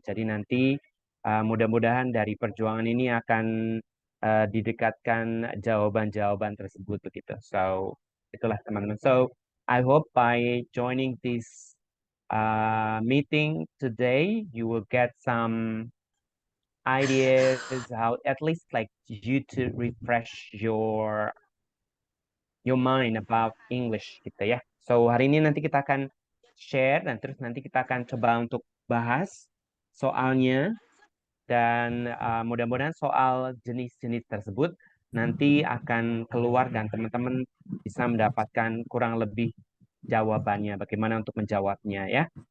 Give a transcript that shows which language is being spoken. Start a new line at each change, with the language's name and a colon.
Indonesian: Jadi nanti mudah-mudahan dari perjuangan ini akan didekatkan jawaban-jawaban tersebut begitu. So itulah teman-teman.
English: So I hope by joining this meeting today, you will get some ideas how at least like you to refresh your mind about English
Indonesian: gitu ya. So hari ini nanti kita akan share dan terus nanti kita akan coba untuk bahas soalnya dan mudah-mudahan soal jenis-jenis tersebut nanti akan keluar dan teman-teman bisa mendapatkan kurang lebih jawabannya, bagaimana untuk menjawabnya ya.